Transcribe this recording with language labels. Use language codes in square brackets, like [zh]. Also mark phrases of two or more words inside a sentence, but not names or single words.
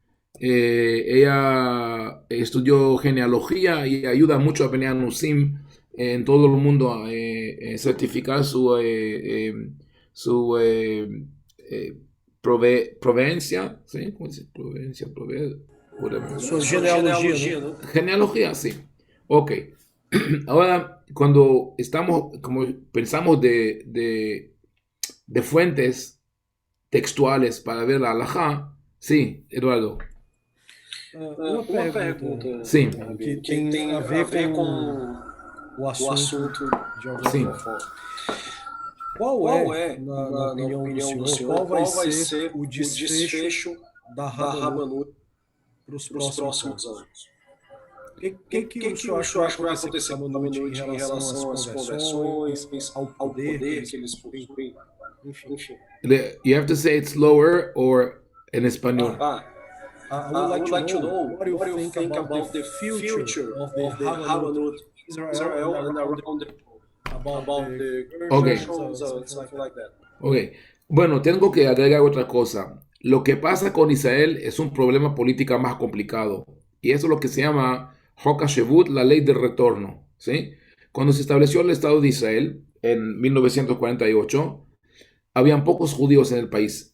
[es] Ella estudió genealogía y ayuda mucho a [he] Bnei Nusim [es] en todo el mundo a certificar su proveniencia, ¿sí? ¿Cómo dice? Proveniencia, whatever. [pt] Sua genealogia, [es] ¿no? Genealogía, sí. Ok. Ahora, cuando como pensamos de fuentes textuales para ver la halajá, sí, Eduardo. [pt] Uma pergunta Sim. que tem a ver com o assunto de Sim. alguma forma. Qual é, na opinião do senhor, qual vai ser o desfecho da Rabanut para os próximos anos? O que o senhor acha que vai acontecer com a Rabanut em relação às conversões, ao poder que eles possuem? Enfim. [en] You have to say it slower or [es] en español. [en] I would like to know what do you think about the future of the Rabanut Israel and around about the Okay. something like that. Ok. [es] Bueno, tengo que agregar otra cosa. Lo que pasa con Israel es un problema político más complicado. Y eso es lo que se llama [he] Hok HaShevut, [es] la ley del retorno, ¿sí? Cuando se estableció el Estado de Israel en 1948, habían pocos judíos en el país.